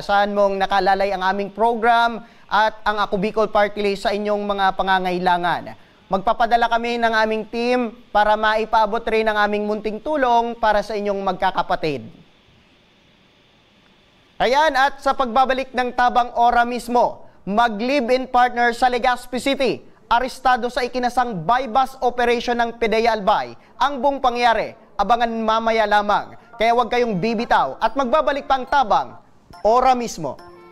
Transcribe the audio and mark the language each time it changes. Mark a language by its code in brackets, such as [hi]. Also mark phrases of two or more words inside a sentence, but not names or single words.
[tl] Asahan mong nakalalay ang aming program at ang Ako Bicol Party List sa inyong mga pangangailangan. Magpapadala kami ng aming team para maipaabot rin ang aming munting tulong para sa inyong magkakapatid. Ayan, at sa pagbabalik ng Tabang Ora mismo, mag-live-in partner sa Legazpi City, arestado sa ikinasang [en] bypass operation [tl] ng PDEA Albay. Ang buong pangyari, abangan mamaya lamang. Kaya huwag kayong bibitaw at magbabalik pang Tabang Ora mismo.